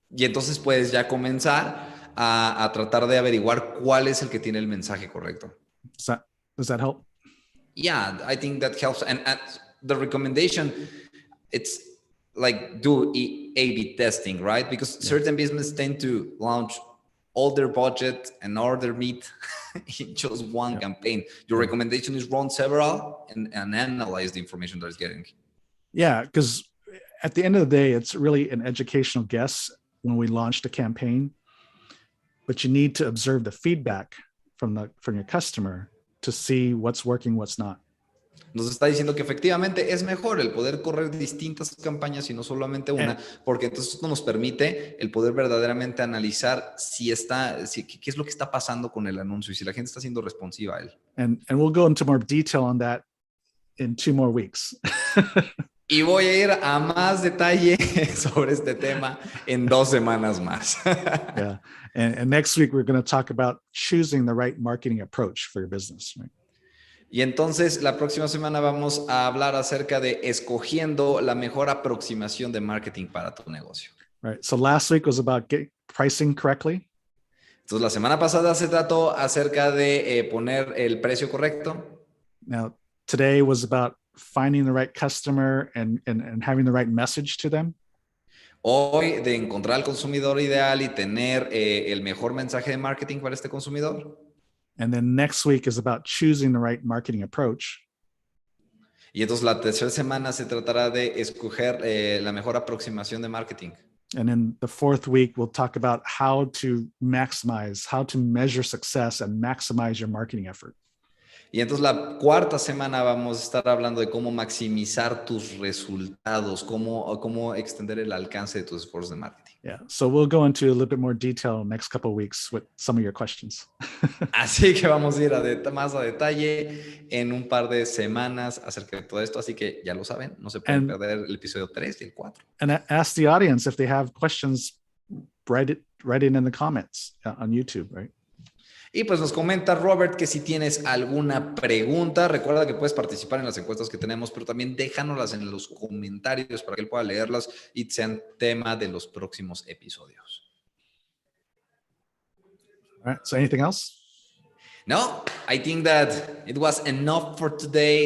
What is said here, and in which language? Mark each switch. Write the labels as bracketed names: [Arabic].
[Spanish] Y entonces puedes ya comenzar a tratar de averiguar cuál es el que tiene el mensaje correcto. [English] Does that help? Yeah, I think that helps. And the recommendation, it's like do A/B testing, right? Because certain businesses tend to launch all their budget and all their meat in just one campaign. Your recommendation is run several and analyze the information that is getting. Yeah, because at the end of the day, it's really an educational guess when we launched a campaign, but you need to observe the feedback from your customer to see what's working, what's not. [Spanish] Nos está diciendo que efectivamente es mejor el poder correr distintas campañas y no solamente una, porque entonces esto nos permite el poder verdaderamente analizar qué es lo que está pasando con el anuncio y si la gente está siendo responsiva a él. [English] And we'll go into more detail on that in 2 more weeks. [Spanish] Y voy a ir a más detalle sobre este tema en 2 semanas más. [English] Yeah. And next week, we're going to talk about choosing the right marketing approach for your business. Right? [Spanish] Y entonces la próxima semana vamos a hablar acerca de escogiendo la mejor aproximación de marketing para tu negocio. [English] Right. So last week was about pricing correctly. [Spanish] Entonces la semana pasada se trató acerca de poner el precio correcto. [English] Now, today was about finding the right customer and having the right message to them. [Spanish] Hoy de encontrar al consumidor ideal y tener el mejor mensaje de marketing para este consumidor. [English] And then next week is about choosing the right marketing approach. [Spanish] Y entonces la tercera semana se tratará de escoger la mejor aproximación de marketing. [English] And then the fourth week, we'll talk about how to measure success and maximize your marketing effort. [Spanish] Y entonces la cuarta semana vamos a estar hablando de cómo maximizar tus resultados, cómo extender el alcance de tus esfuerzos de marketing. [English] Yeah, so we'll go into a little bit more detail next couple of weeks with some of your questions. [Spanish] Así que vamos a ir más a detalle en un par de semanas acerca de todo esto. Así que ya lo saben, no se pueden perder el episodio 3 y el 4. [English] And ask the audience if they have questions, write it in the comments on YouTube, right? [Spanish] Y pues nos comenta Robert que si tienes alguna pregunta, recuerda que puedes participar en las encuestas que tenemos, pero también déjanoslas en los comentarios para que él pueda leerlas y sean tema de los próximos episodios. [English] All right, so anything else? No, I think that it was enough for today.